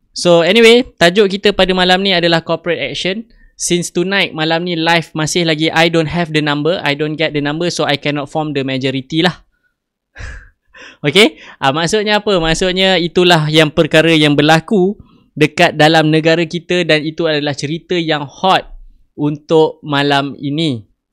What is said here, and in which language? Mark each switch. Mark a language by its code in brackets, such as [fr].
[en] So anyway, [ms] tajuk kita pada malam ni adalah corporate action. [en] Since tonight, [ms] malam ni live masih lagi [en] I don't have the number, I don't get the number, so I cannot form the majority lah. [ms] Okay, maksudnya apa? Maksudnya itulah yang perkara yang berlaku dekat dalam negara kita dan itu adalah cerita yang hot untuk malam ini.